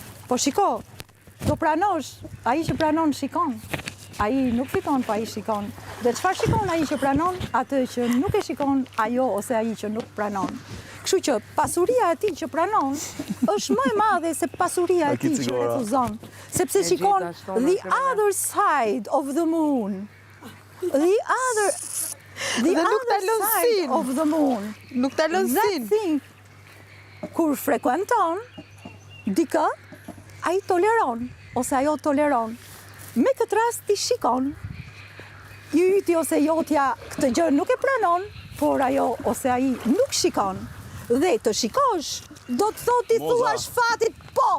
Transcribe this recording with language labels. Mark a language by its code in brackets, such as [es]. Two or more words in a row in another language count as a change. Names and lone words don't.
[sq] Po shiko, do pranosh, ai që pranon shikon. Ai nuk fikon, po ai shikon. Dhe çfarë shikon ai që pranon, atë që nuk e shikon ajo ose ai që nuk pranon. Kështu që pasuria e tij që pranon është më e madhe se pasuria e tij që refuzon, sepse shikon [en] the other side of the moon. The other side of the moon. [sq] Nuk ta lën sin. [en] That thing, [sq] kur frekuenton dikë, ai toleron ose ajo toleron. Me këtë rast ti shikon. Yti ose jotja këtë gjë nuk e pranon, por ajo ose ai nuk shikon. Dhe të shikosh, do të thotë ti thuash fatit po.